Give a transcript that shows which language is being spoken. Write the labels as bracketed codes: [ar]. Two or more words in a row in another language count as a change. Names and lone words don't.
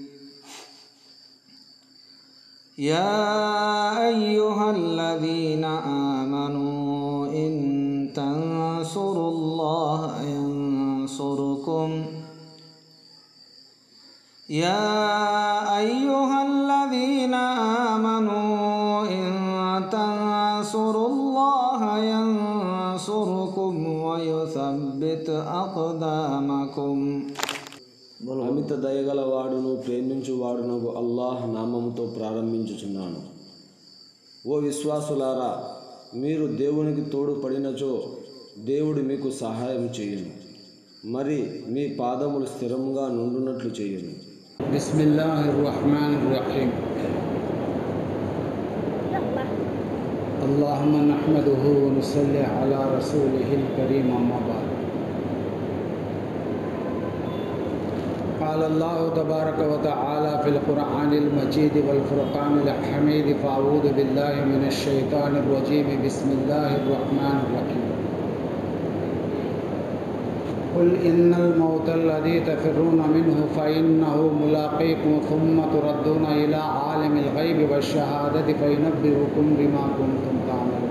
[ar] يا أيها الذين آمنوا إن تنصروا الله ينصركم يا أيها الذين آمنوا إن تنصروا الله ينصركم ويثبت أقدامكم [te] అమిత దయగలవాడును ప్రేమించువాడునగు అల్లాహ్ నామముతో ప్రారంభించుచున్నాను. ఓ విశ్వాసులారా, మీరు దేవునికి తోడు పడినచో దేవుడు మీకు సహాయం చేయును, మరి మీ పాదములు స్థిరముగా నుండునట్లు చేయును. [ar] بسم الله الرحمن الرحيم. اللهم نحمده ونصلي على رسوله الكريم. أما بعد. قال الله تبارك وتعالى في القرآن المجيد والفرقان الحميد فأعوذ بالله من الشيطان الرجيم بسم الله الرحمن الرحيم. قل إن الموت الذي تفرون منه فإنه ملاقيكم ثم تردون إلى عالم الغيب والشهادة فينبئكم بما كنتم تعملون.